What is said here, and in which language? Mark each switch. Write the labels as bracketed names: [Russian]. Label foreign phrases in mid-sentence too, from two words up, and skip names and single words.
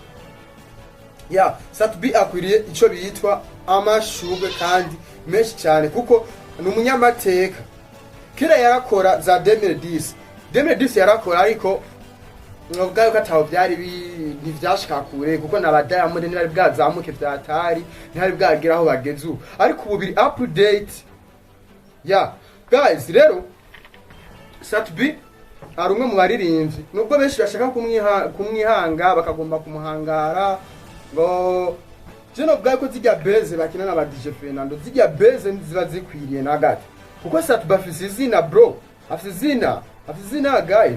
[Rundi] Ya Sat-B akwiriye ico bitwa amashugwe kandi menshi cyane, kuko ni umunyamateka. Kera yarakora za 2010 yarakora, ariko novuga yuko ataho byari ntivyashika kure kuko na Diamond ntibari bwazamuke vyatari ntibari bwagira aho bageze ubu ariko ubu biri [English] up to date yeah guys. [Rundi] Rero Satbi ari umwe mu baririmbyi nubwo benshi bashaka kumwihanga bakagomba kumuhangara ngo je novuga yuko zijya beze bakina na ba DJ Fernando zijya beze ziba zikwiriye na gati kuko Satbi afise izina bro, afise izina guys.